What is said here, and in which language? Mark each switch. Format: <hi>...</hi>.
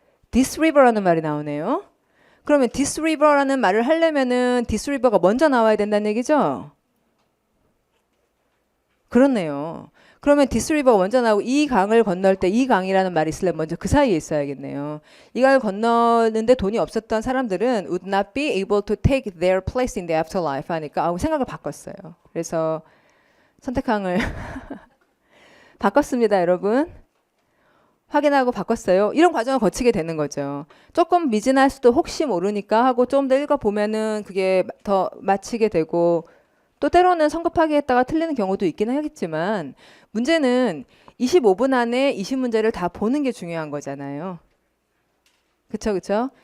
<ko>this river라는 말이 나오네요. 그러면 this river라는 말을 하려면은 this river가 먼저 나와야 된다는 얘기죠. 그렇네요. 그러면 this river가 먼저 나오고 이 강을 건널 때 이 강이라는 말이 있으려면 먼저 그 사이에 있어야겠네요. 이 강을 건너는데 돈이 없었던 사람들은</ko> <en>would not be able to take their place in the afterlife</en> <ko>하니까 생각을 바꿨어요. 그래서 선택항을 바꿨습니다, 여러분. 확인하고 바꿨어요. 이런 과정을 거치게 되는 거죠. 조금 미진할 수도 혹시 모르니까 하고 좀 더 읽어보면은 그게 더 맞히게 되고 또 때로는 성급하게 했다가 틀리는 경우도 있기는 하겠지만 문제는 25분 안에 20문제를 다 보는 게 중요한 거잖아요. 그쵸, 그쵸?</ko>